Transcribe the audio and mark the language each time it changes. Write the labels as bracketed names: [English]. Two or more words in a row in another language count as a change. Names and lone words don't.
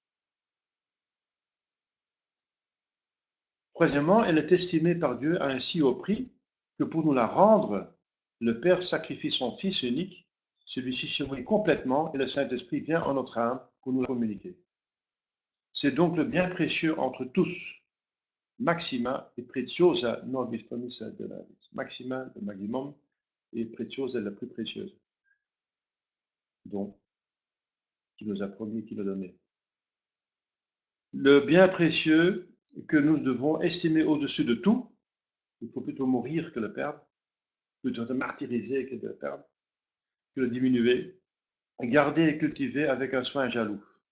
[French] Troisièmement, elle est estimée par Dieu à un si haut prix que pour nous la rendre, le Père sacrifie son Fils unique, celui-ci se mourit complètement et le Saint-Esprit vient en notre âme pour nous la communiquer. C'est donc le bien précieux entre tous, [Latin] maxima et preciosa nobis promissa [French] de la vie. Maxima, le maximum, et preciosa, la plus précieuse. Donc, qui nous a promis, qui l'a donné. Le bien précieux que nous devons estimer au-dessus de tout, il faut plutôt mourir que le perdre, plutôt le martyriser que de le perdre, que le diminuer, garder et cultiver avec un soin jaloux.